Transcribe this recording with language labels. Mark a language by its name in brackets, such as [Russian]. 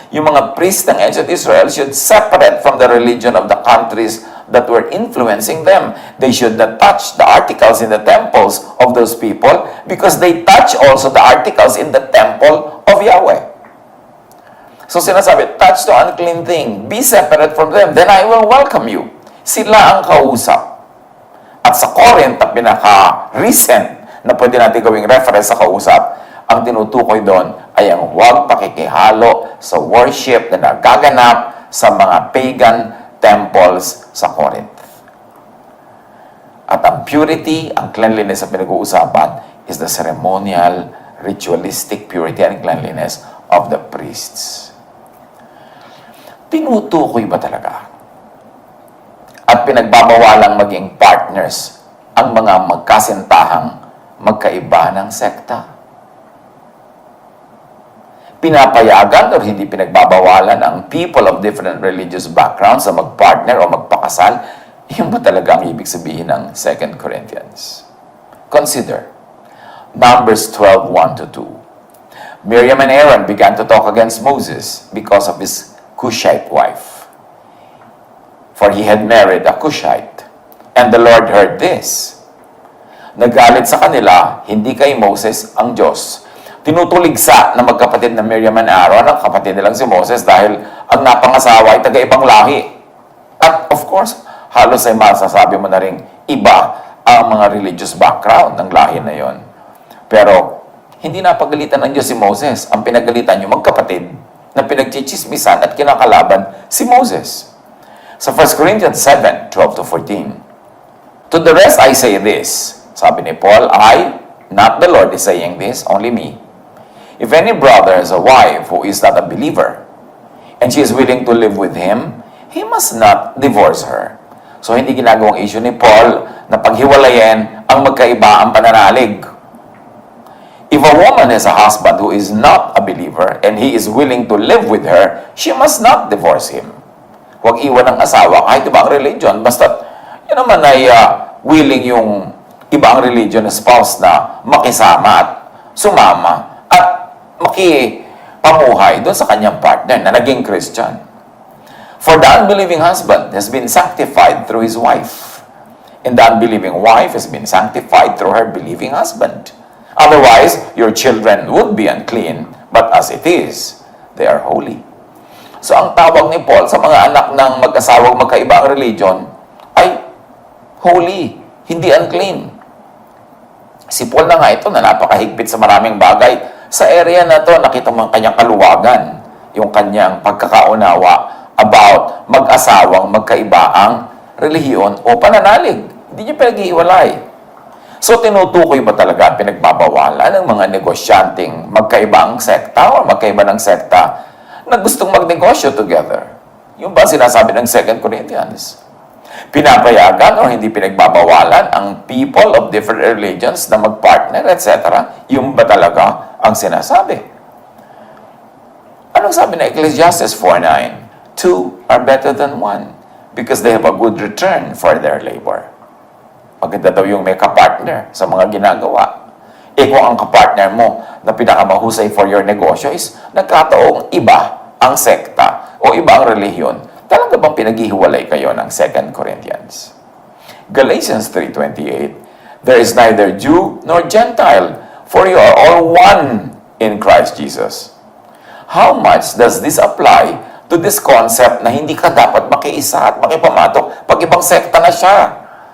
[Filipino] Yung mga [English] priests ng ancient Israel should separate from the religion of the countries that were influencing them. They should not touch the articles in the temples of those people because they touch also the articles in the temple of Yahweh. [Filipino] So sinasabi, [English] touch the unclean thing, be separate from them, then I will welcome you. [Filipino] Sila ang kausap. At sa Corinth, ang pinaka-recent na pwede natin gawing reference sa kausap, ang tinutukoy doon ay ang huwag pakikihalo sa worship na nagaganap sa mga pagan temples sa Corinth. [English] At ang purity, ang cleanliness [Filipino] na pinag-uusapan [English] is the ceremonial, ritualistic purity and cleanliness of the priests. [Filipino] Tinutukoy ba talaga? At pinagbabawalang maging partners ang mga magkasintahang magkaiba ng sekta? Pinapayagan o hindi pinagbabawalan ang [English] people of different religious backgrounds [Filipino] na magpartner o magpakasal? Yun ba talaga ang ibig sabihin ng 2 Corinthians? [English] Consider, Numbers 12:1-2. Miriam and Aaron began to talk against Moses because of his Cushite wife. For he had married a Cushite. And the Lord heard this. [Filipino] Nagalit sa kanila, hindi kay Moses ang Diyos. Tinutuligsa na magkapatid na Miriam and Aaron ang kapatid nilang si Moses dahil ang napangasawa ay taga-ibang lahi. At of course, halos ay masasabi mo na rin iba ang mga religious background ng lahi na yon. Pero hindi napagalitan ng Diyos si Moses. Ang pinagalitan yung magkapatid na pinagchichismisan at kinakalaban si Moses. Sa 1 Corinthians 7:12-14. [English] To the rest I say this, [Filipino] sabi ni Paul, [English] I, not the Lord, is saying this, only me. If any brother has a wife who is not a believer, and she is willing to live with him, he must not divorce her. [Filipino] So hindi ginagawang issue ni Paul na paghiwalayin ang magkaiba ang pananalig. [English] If a woman has a husband who is not a believer, and he is willing to live with her, she must not divorce him. [Filipino] Huwag iwan ng asawa kahit ibang religion, basta yun naman ay willing yung iba ang religion na spouse na makisama at sumama at makipamuhay doon sa kanyang partner na naging Christian. [English] For the unbelieving husband has been sanctified through his wife, and the unbelieving wife has been sanctified through her believing husband. Otherwise, your children would be unclean, but as it is, they are holy. [Filipino] So ang tawag ni Paul sa mga anak ng mag-asawang magkaibang religion ay holy, hindi unclean. Si Paul na nga ito na napakahigpit sa maraming bagay. Sa area na to, nakita mo ang kanyang kaluwagan, yung kanyang pagkakaunawa about mag-asawang magkaibaang relihiyon o pananalig. Hindi niya pinag-iiwalay. So, tinutukoy ba talaga ang pinagbabawalan ng mga negosyanteng magkaibang sekta o magkaiba ng sekta na gustong magnegosyo together? Yung ba sinasabi ng 2 Corinthians? Pinapayagan o hindi pinagbabawalan ang [English] people of different religions [Filipino] na magpartner, etc. Yung ba talaga ang sinasabi? Anong sabi na Ecclesiastes 4:9? [English] Two are better than one because they have a good return for their labor. [Filipino] Maganda daw yung may kapartner sa mga ginagawa. Kung ang kapartner mo na pinakamahusay [English] for your [Filipino] negosyo is nagkataong iba ang sekta o iba ang relihiyon, talaga bang pinaghihiwalay kayo ng 2 Corinthians? [English] Galatians 3:28, there is neither Jew nor Gentile, for you are all one in Christ Jesus. How much does this apply to this concept [Filipino] na hindi ka dapat makiisa at makipamatok pag ibang sekta na siya?